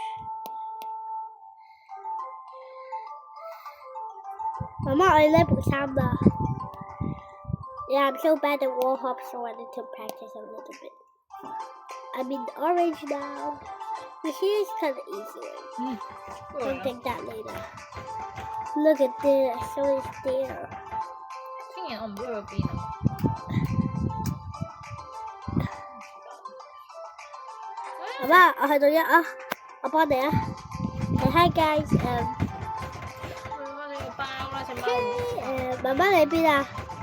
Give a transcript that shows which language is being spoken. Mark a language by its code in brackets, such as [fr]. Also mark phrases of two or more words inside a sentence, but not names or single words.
[en] Mama, I level 3啦。Yeah, I'm so bad at wall hops, so I need to practice a little bit. I'm in orange now. But here's kind of easier. Don't take that later. Look at this, so it's there. [yue] 聽日我唔知去邊啊。媽媽，我去到1啊，我幫你啊。 [en] Hi guys, [yue] 去返你個包啦，隻貓。媽媽你喺邊啊？